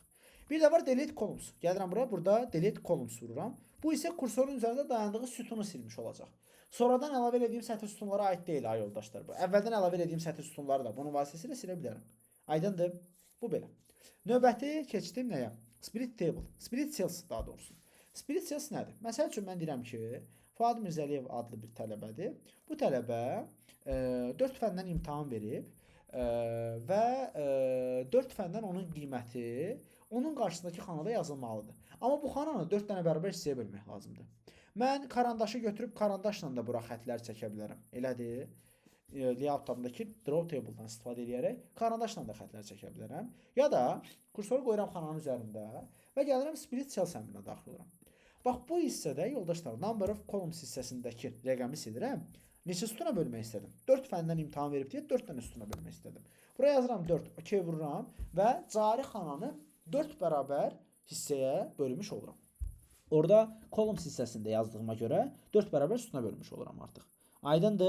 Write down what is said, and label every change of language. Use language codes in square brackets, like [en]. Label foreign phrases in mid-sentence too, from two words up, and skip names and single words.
[az] Bir də var [en] delete columns. [az] Gəlirəm bura, burada [en] delete columns [az] vururam. Bu isə kursorun üzərində dayandığı sütunu silmiş olacaq. Sonradan əlavə etdiyim sətir sütunlara aid deyil ha yoldaşlar bu. Əvvəldən əlavə etdiyim sətir sütunları da bunun vasitəsilə silə bilərəm. Aydındır? Bu belə. Növbəti keçdim nəyə? [en] Split table. Split cells [az] daha doğrusu. [en] Split cells [az] nədir? Məsəl üçün mən deyirəm ki, Fuad Mirzəliyev adlı bir tələbədir. Bu tələbə 4 fəndən imtahan verib və 4 fəndən onun qiyməti onun qarşısındakı xanada yazılmalıdır. Amma bu xananı 4 dənə bərabər hissəyə bölmək lazımdır. Mən karandaşı götürüb karandaşla da bura xətlər çəkə bilərəm. Elədir. Layoutlarındakı [en] draw table- [az] dan istifadə edərək karandaşla da xətlər çəkə bilərəm. Ya da kursoru qoyuram xananın üzərində və gəlirəm [en] split cells [az] əmrinə daxil oluram. Bax bu hissədə yoldaşlar [en] number of columns [az] hissəsindəki rəqəmi silirəm. Neçə sütuna bölmək istədim? 4 fəndən imtahan verib deyə 4 dənə sütuna bölmək istədim. Buraya yazıram 4, OK vururam və cari xananı 4 bərabər hissəyə bölmüş oluram. Orada columns hissəsində yazdığıma görə 4 bərabər sütuna bölmüş oluram artıq.